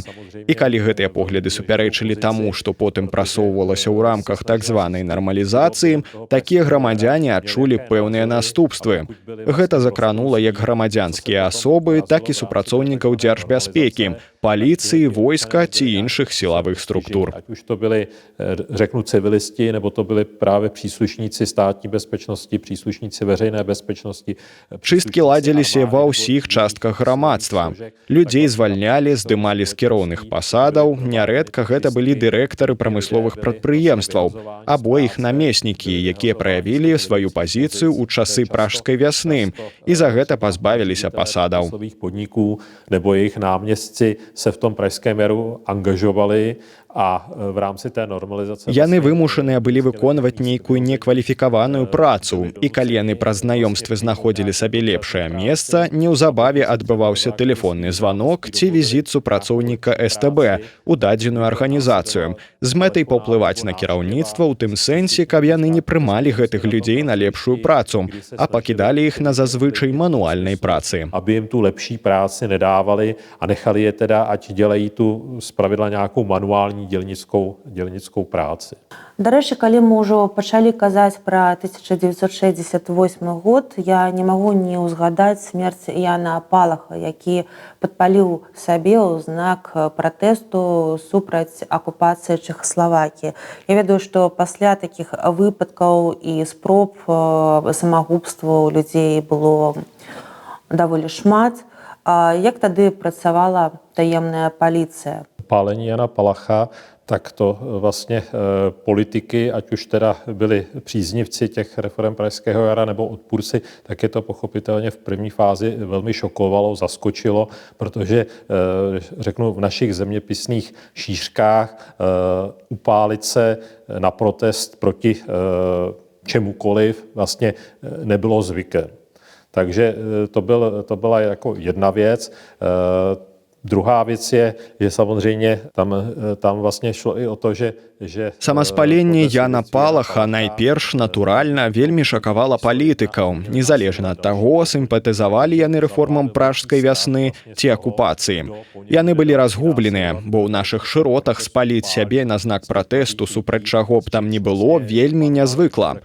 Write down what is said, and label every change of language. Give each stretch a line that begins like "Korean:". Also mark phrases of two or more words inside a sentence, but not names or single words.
Belarusian: І калі гэтыя погляды супярэчылі таму, што потым прасоўвалася ў рамках так званай нармалізацыі, такія грамадзяне адчулі пэўныя наступствы. Гэта закранула як грамадзянскія асобы, так і супрацоўнікаў дзяржбяспекі, паліцыі, войска ці іншых сілавых структур.
Czech: Ať už to byli, řeknu, civilisti, nebo to byli právě příslušníci státní bezpečnosti, příslušníci veřejné bezpečnosti.
Belarusian: Чысткі ладзіліся ва ўсіх частках грамадства. Людзей звальнялі, здымалі з кіроўных пасадаў, нярэдка гэта былі дырэктары прамысловых прадпрыемстваў, або іх намеснікі, якія праявілі сваю пазіцыю ў часы пражскай вясны і за гэта пазбавіліся пасадаў.
Czech: Podniků nebo jejich náměstci se v tom pražském jaru angažovali a в rámci té normalizace
Belarusian: Яны вымушаныя былі выконваць нейкую некваліфікаваную працу, і калі яны праз знаёмствы знаходзілі сабе лепшае месца, неўзабаве адбываўся тэлефонны званок ці візіт супрацоўніка СТБ у дадзеную арганізацыю з мэтай паўплываць на кіраўніцтва ў тым сэнсе, каб яны не прымалі гэтых людзей на лепшую працу, а пакідалі іх на зазвычай мануальнай працы.
Czech: Aby jim tu lepší práci nedávali a nechali je teda, ať dělají tu zpravidla nějakou manuální dělnickou práci.
Belarusian: Да рэчы, калі мы ўжо пачалі казаць пра 1968 год, я не магу не ўзгадаць смерць Яна Палаха, які падпаліў сабе ў знак пратэсту супраць акупацыі Чэхаславакіі. Я ведаю, што пасля такіх выпадкаў і спроб самагубства у людзей было даволі шмат. Як тады працавала таемная паліцыя?
Czech: Pálení Jana Palacha, tak to vlastně politiky, ať už teda byli příznivci těch reforem Pražského jara nebo odpůrci, tak je to pochopitelně v první fázi velmi šokovalo, zaskočilo, protože řeknu v našich zeměpisných šířkách upálit se na protest proti čemukoliv vlastně nebylo zvykem. Takže to byla jako jedna věc. Druhá věc je, že samozřejmě tam vlastně šlo i o to, že
Belarusian: Самаспаленне Яна Палаха найперш натуральна вельмі шакавала палітыкаў, незалежна ад таго, сімпатызавалі яны рэформам пражскай вясны ці акупацыі. Яны былі разгубленыя, бо ў нашых шыротах спаліць сябе на знак пратэсту супраць чаго б там не было вельмі нязвыкла.